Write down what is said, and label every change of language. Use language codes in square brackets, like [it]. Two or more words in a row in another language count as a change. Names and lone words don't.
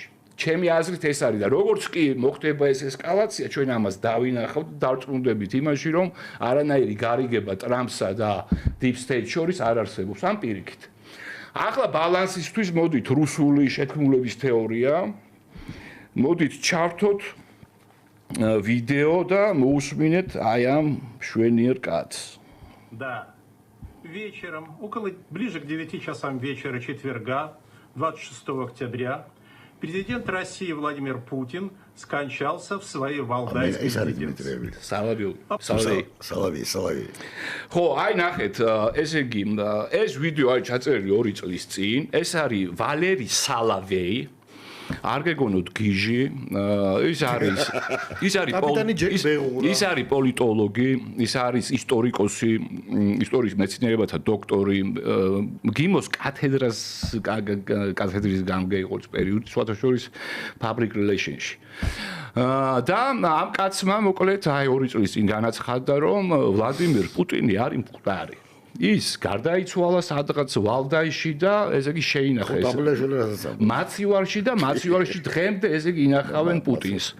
[ka] ჩემი აზრით ეს არის და როგორც კი მოხდება ეს ესკალაცია, ჩვენ ამას დავინახავთ, დავწმუნდებით იმაში, რომ არანაირი გარიგება ტრამპსა და Deep State შორის არ არსებობს ამ პირიქით. ახლა ბალანსისთვის მოდით რუსული შეთქმულების თეორია. მოდით ჩავთოთ ვიდეო და მოусმინეთ აი ამ შვენიერ კაცს. [ru] Да. Вечером, ближе к 9 часам вечера четверга, 26 октября, президент России Владимир Путин скончался в своей валдайской резиденции. Салави. [ka] ხო, აი ნახეთ, ესე იგი, ეს ვიდეო არის ჩაწერილი 2 წლის წინ. ეს არის ვალერი სალავეი. არ გეგონოთ გიჟი, ის არის პოლიტოლოგი, ის არის ისტორიკოსი, ისტორიის მეცნიერებათა დოქტორი, გიმოს კათედრის გამგე იყო ეს პერიოდი, სხვათა შორის [en] public relations- [ka] ში. და ამ კაცმა მოკლედ აი 2 წლის წინ განაცხადა, რომ ვლადიმირ პუტინი არის მკვდარი. ის გარდაიცვალა სადღაც ვალდაიში და ესე იგი შეინახა ეს მაცივარში და მაცივარში დღემდე ესე იგი ინახავენ პუტინს.